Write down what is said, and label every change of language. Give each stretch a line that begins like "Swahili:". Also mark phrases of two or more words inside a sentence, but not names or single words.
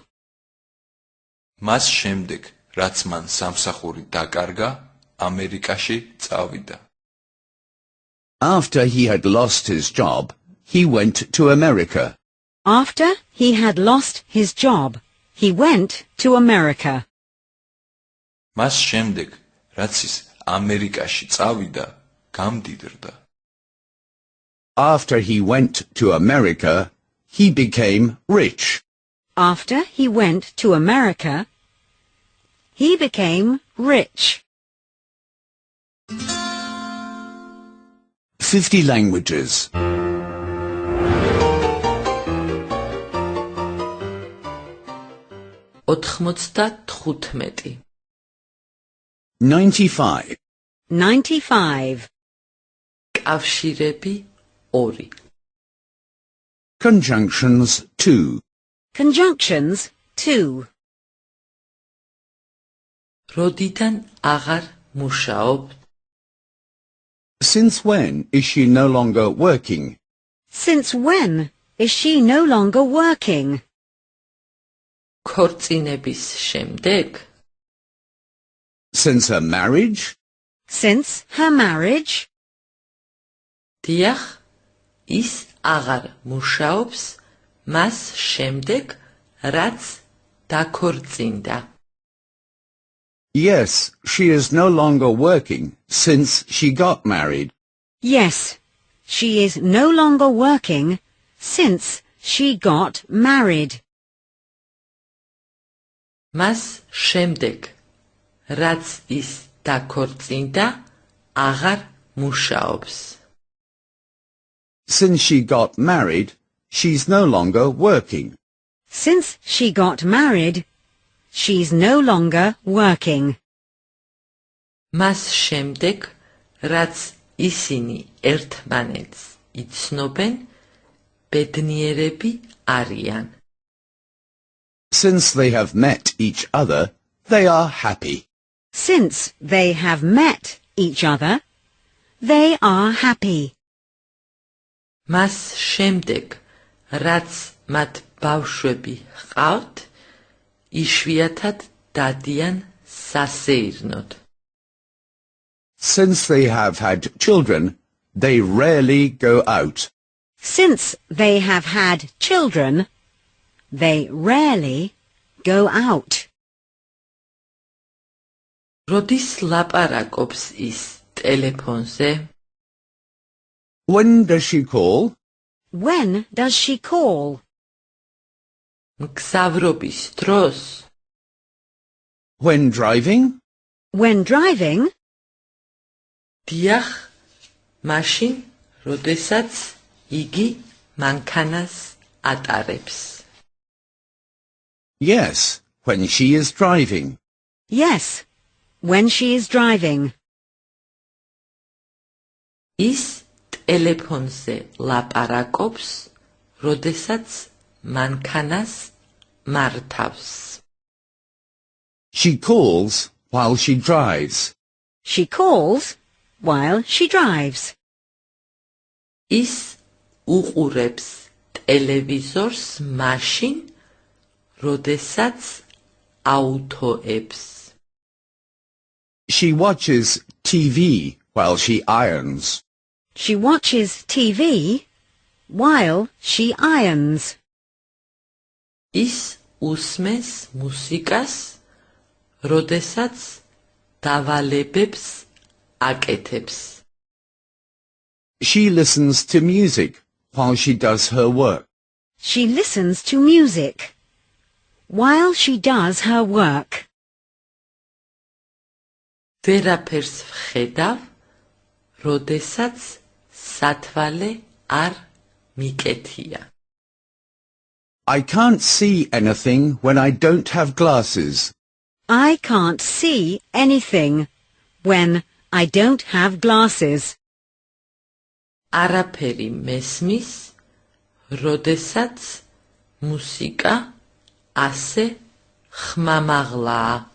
Georgian: მას შემდეგ რაც მან სამსახური დაკარგა ამერიკაში წავიდა
English: After he had lost his job, he went to America. After he had lost his job, he went to America.
Georgian: მას შემდეგ რაც ის ამერიკაში წავიდა გამდიდრდა
English: After he went to America, he became rich. After he went to America, he became rich. 50 languages. 95 95. 95.
Georgian: კავშირები 2
English: Conjunctions 2. Conjunctions 2.
Georgian: როდიდან აღარ მუშაობ?
English: Since when is she no longer working? Since when is she no longer working?
Georgian: ქორწინების შემდეგ?
English: Since her marriage? Since her marriage?
Georgian: დიახ, ის აღარ მუშაობს მას შემდეგ, რაც დაქორწინდა.
English: Yes, she is no longer working since she got married. Yes, she is no longer working since she got married.
Georgian: მას შემდეგ, რაც ის დაქორწინდა, აღარ მუშაობს.
English: Since she got married, she's no longer working. Since she got married, she's no longer working.
Georgian: მას შემდეგ, რაც ისინი ერთმანეთს იცნობენ, ბედნიერები არიან.
English: Since they have met each other, they are happy. Since they have met each other, they are happy.
Georgian: მას შემდეგ, რაც მათ ბავშვები ჰყავთ, იშვიათად დადიან სასეირნოდ.
English: Since they have had children, they rarely go out. Since they have had children, they rarely go out.
Georgian: როდის ლაპარაკობს ის ტელეფონზე?
English: When does she call? When does she call?
Georgian: მგზავრობის დროს?
English: When driving? When driving?
Georgian: დიახ, მაშინ, როდესაც იგი მანქანას ატარებს.
English: Yes, when she is driving. Yes, when she is driving.
Georgian: ის ტელეფონზე ლაპარაკობს, როდესაც მანქანას მართავს.
English: She calls while she drives. She calls while she drives.
Georgian: ის უყურებს ტელევიზორს მაშინ, როდესაც აუთოებს.
English: She watches TV while she irons. She watches TV while she irons.
Georgian: ის უსმენს მუსიკას, როდესაც დავალებებს აკეთებს.
English: She listens to music while she does her work. She listens to music while she does her work.
Georgian: ვერაფერს ვხედავ, როდესაც სათვალე არ მიკეთია.
English: I can't see anything when I don't have glasses. I can't see anything when I don't have glasses.
Georgian: არაფერი მესმის, როდესაც მუსიკა ასე ხმამაღლაა.